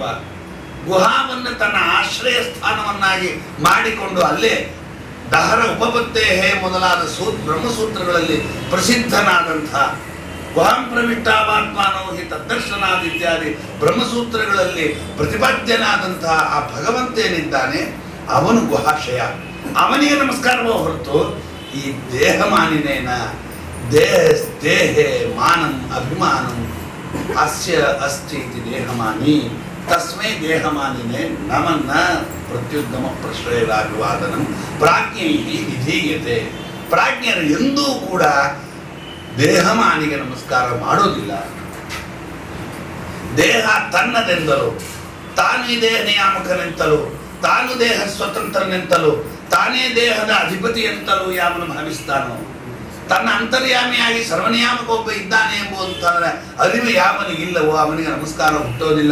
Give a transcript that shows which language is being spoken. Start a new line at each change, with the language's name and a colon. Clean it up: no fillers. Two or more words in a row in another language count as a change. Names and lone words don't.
Kannada: ಗುಹಾವನ್ನು ತನ್ನ ಆಶ್ರಯ ಸ್ಥಾನವನ್ನಾಗಿ ಮಾಡಿಕೊಂಡು ಅಲ್ಲೇ
Sanskrit: ದಹರ ಉಪಪತ್ತೇಹೇ
Kannada: ಮೊದಲಾದ ಬ್ರಹ್ಮಸೂತ್ರಗಳಲ್ಲಿ ಪ್ರಸಿದ್ಧನಾದಂಥ
Sanskrit: ಗುಹಾಂ ಪ್ರವಿಷ್ಟಾವಾತ್ಮಾನೋ ಹಿ ತದ್ದರ್ಶನಾದ
Kannada: ಇತ್ಯಾದಿ ಬ್ರಹ್ಮಸೂತ್ರಗಳಲ್ಲಿ ಪ್ರತಿಪಾದ್ಯನಾದಂತಹ ಆ ಭಗವಂತೇನಿದ್ದಾನೆ ಅವನು ಗುಹಾಶಯ. ಅವನಿಗೆ ನಮಸ್ಕಾರವೋ ಹೊರತು ಈ
Sanskrit: ದೇಹಮಾನಿನೇನ ದೇಹೇ ಮಾನಂ ಅಭಿಮಾನಂ ಅಸ್ಯ ಅಸ್ತಿ ಇತಿ ದೇಹಮಾನಿ ತಸ್ಮೈ ದೇಹಮಾನಿನೇ ನಮನ್ನ ಪ್ರತ್ಯುದ್ಗಮ ಪ್ರಶ್ರಯರಾಗುವಾದನಂ ಪ್ರಾಜ್ಞೈ ವಿಧೀಯತೆ.
Kannada: ಪ್ರಾಜ್ಞರು ಎಂದೂ ಕೂಡ ದೇಹಮಾನಿಗೆ ನಮಸ್ಕಾರ ಮಾಡೋದಿಲ್ಲ. ದೇಹ ತನ್ನದೆಂದಲೂ ತಾನೇ ದೇಹ ನಿಯಾಮಕನೆಂತಲೂ ತಾನು ದೇಹ ಸ್ವತಂತ್ರನೆಂತಲೂ ತಾನೇ ದೇಹದ ಅಧಿಪತಿ ಎಂತಲೂ ಯಾವನು ಭಾವಿಸ್ತಾನೋ, ತನ್ನ ಅಂತರ್ಯಾಮಿಯಾಗಿ ಸರ್ವನಿಯಾಮಕ ಒಬ್ಬ ಇದ್ದಾನೆ ಎಂಬುವಂತಹ ಅರಿವು ಯಾವನಿಗಿಲ್ಲವೋ ಅವನಿಗೆ ನಮಸ್ಕಾರ ಹುಟ್ಟೋದಿಲ್ಲ.